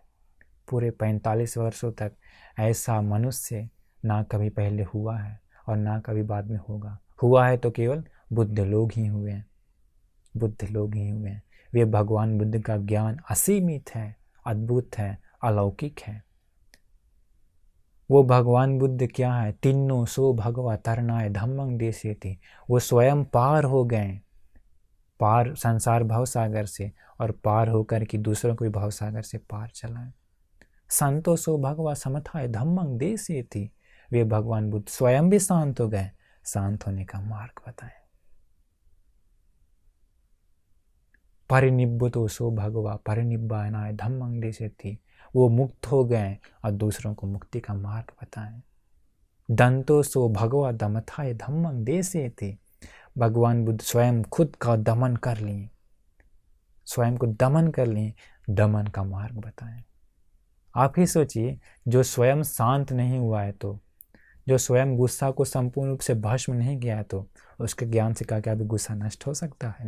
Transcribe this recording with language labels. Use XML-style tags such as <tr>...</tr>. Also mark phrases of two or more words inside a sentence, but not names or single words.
<hi>पूरे 45 वर्षों तक ऐसा मनुष्य ना कभी पहले हुआ है और ना कभी बाद में होगा। हुआ है तो केवल बुद्ध लोग ही हुए हैं, बुद्ध लोग ही हुए हैं। वे भगवान बुद्ध का ज्ञान असीमित है, अद्भुत है, अलौकिक है। वो भगवान बुद्ध क्या है?</hi> <pi>तीनों सो भगवा तरनाय धम्मं देशे थे।</pi> <hi>वो स्वयं पार हो गए, पार संसार भव सागर से, और पार होकर कि दूसरों को भी भव सागर से पार चलाए।</hi> <pi>संतो सो भगवा समथाय धम्मं देशे थी।</pi> <hi>वे भगवान बुद्ध स्वयं भी शांत हो गए, शांत होने का मार्ग बताए।</hi> <pi>परिनिब्बतो सो भगवा परिनिब्बानाय धम्मं देशे थी।</pi> <hi>वो मुक्त हो गए और दूसरों को मुक्ति का मार्ग बताएं।</hi> <pi>दंतो सो भगवा दमथाय धम्मं देशे थे।</pi> <hi>भगवान बुद्ध स्वयं खुद का दमन कर लिए, स्वयं को दमन कर लिए, दमन का मार्ग बताएं। आप ही सोचिए, जो स्वयं शांत नहीं हुआ है, तो जो स्वयं गुस्सा को संपूर्ण रूप से भस्म नहीं किया है, तो उसके ज्ञान से क्या भी गुस्सा नष्ट हो सकता है?</hi>